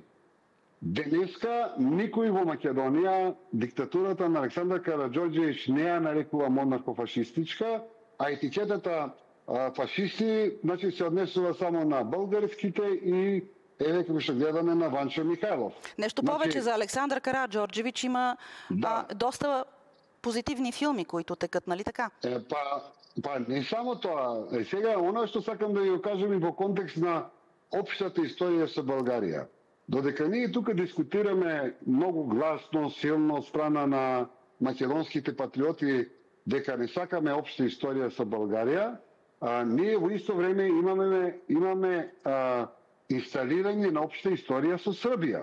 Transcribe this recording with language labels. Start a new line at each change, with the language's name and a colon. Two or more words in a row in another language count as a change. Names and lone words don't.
Macedonian: Денеска никој во Македонија диктатурата на Александар Караџорџевиќ не ја нарекува монархофашистичка, а етикетата фашисти, значи се однесува само на българските и еве како што гледаме на Ванчо Михайлов.
Bulgarian: Нещо повече, за Александър Караџорџевиќ има доста позитивни филми, които текат, нали така?
Macedonian: Па не само тоа. Сега, оно што сакам да ја кажам и во контекст на општата историја со Българија. Додека ние тука дискутираме многу гласно, силно од страна на македонските патриоти дека не сакаме општа историја со Българија, ние во исто време имаме инсталирање на општа историја со Србија.